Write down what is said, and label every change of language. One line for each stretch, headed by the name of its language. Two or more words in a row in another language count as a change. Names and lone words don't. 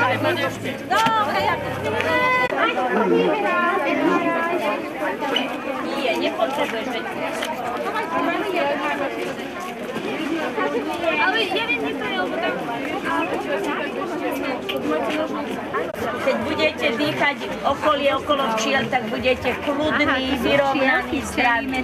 Polish: Nie, nie potrzebujesz. Ale ja wiem, nie to je, bo tam...
Slovak: Keď budete dýchať okolie okolo včiel, tak budete kľudní, vyrovnaní, zdraví.